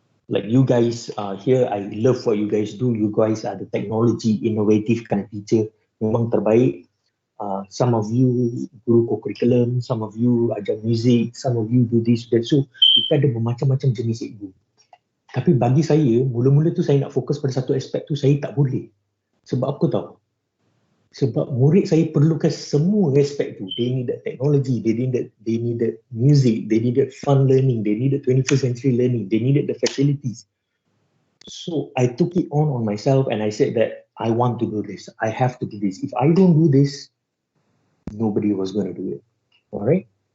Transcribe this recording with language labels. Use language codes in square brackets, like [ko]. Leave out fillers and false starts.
[en] Like you guys here, I love what you guys do. You guys are the technology, innovative kind of teacher. [ms] Memang terbaik. [en] Some of you guru co-curriculum, some of you ajar music, some of you do this, that. [ms] So, kita ada bermacam-macam jenis cikgu. Tapi bagi saya, mula-mula tu saya nak fokus pada satu aspek tu, saya tak boleh. Sebab apa tahu? Sebab murid saya perlukan semua aspek tu. [en] They needed technology, they needed music, they needed fun learning, they needed 21st century learning, they needed the facilities. So I took it on myself and I said that I want to do this. I have to do this. If I don't do this, nobody was going to do it. All right?